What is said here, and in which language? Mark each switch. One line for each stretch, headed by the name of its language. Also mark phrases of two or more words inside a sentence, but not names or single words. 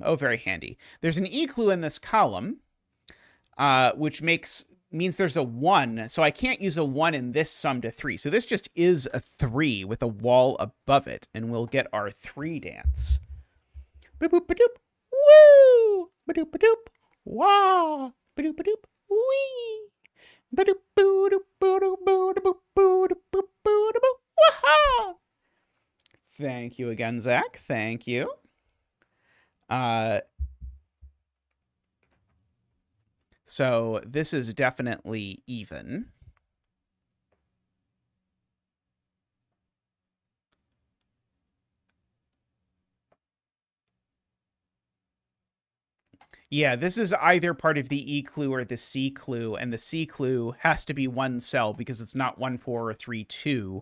English: Oh, very handy. There's an E clue in this column, which means there's a 1. So I can't use a 1 in this sum to 3. So this just is a 3 with a wall above it, and we'll get our 3 dance. Ba-boop-ba-doop, woo! Ba-doop-ba-doop, wah! Ba-doop-ba-doop, wee! Ba-doop-boo-doop-boo-doop-boo-doop-boo-doop-boo-doop-boo-doop, wah! Thank you again, Zach. Thank you. So this is definitely even. Yeah, this is either part of the E clue or the C clue, and the C clue has to be 1 cell because it's not 1, 4, or 3, 2.